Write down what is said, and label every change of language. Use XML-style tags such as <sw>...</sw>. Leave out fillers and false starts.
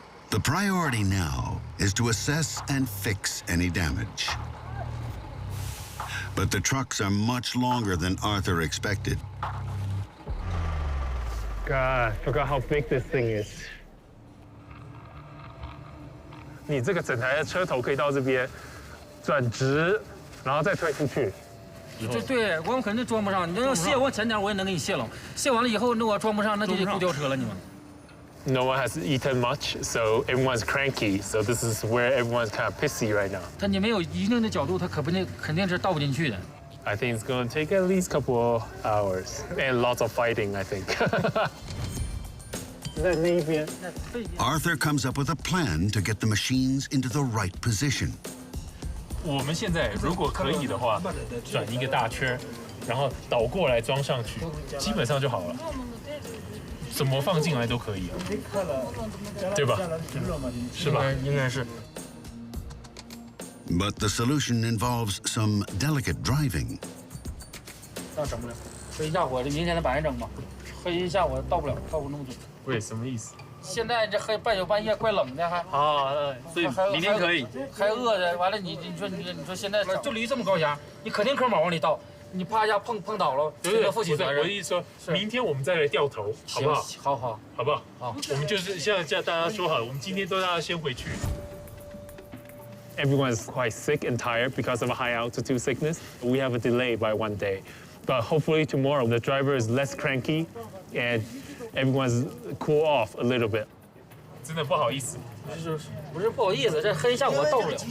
<en>The priority now is to assess and fix any damage. But the trucks are much longer than Arthur expected. God, I forgot how big this thing is.</en> <zh>你这个整台的车头可以到这边，转直，然后再推出去。对，我们肯定装不上。你要卸我前点，我也能给你卸了。卸完了以后，那我装不上，那就得雇吊车了，你们。</zh> <en>No one has eaten much, so everyone's cranky. So this is where everyone's kind of pissy right now.</en> <zh>你没有一定的角度，它肯定是倒不进去的。</zh> <en>I think it's going to take at least a couple hours and lots of fighting, I think.</en> <zh>在那边。</zh> <en>Arthur comes up with a plan to get the machines into the right position.</en> <zh>我们现在如果可以的话，转一个大圈，然后倒过来装上去，基本上就好了。怎么放进来都可以，对吧？是吧？应该是。</zh> <en>But the solution involves some delicate driving.</en> <zh>那整不了，黑一下午，这明天再白整吧。黑一下午到不了，到不那么准。喂，什么意思？现在这黑半宿半夜怪冷的还。所以明天可以。还饿的，完了你说现在就离这么高压，你可丁可卯往里倒。你啪一下碰倒了，谁要负起责任？我的意思说，明天我们再来掉头，好不好？好，好不好？好，我们就是现在叫大家说好，我们今天都让他先回去。</zh> <en>Everyone is quite sick and tired because of a high altitude sickness. We have a delay by 1 day, but hopefully tomorrow the driver is less cranky and everyone's cool off a little bit.</en> <zh>真的不好意思，不是不好意思，这黑一下午到不了。</zh>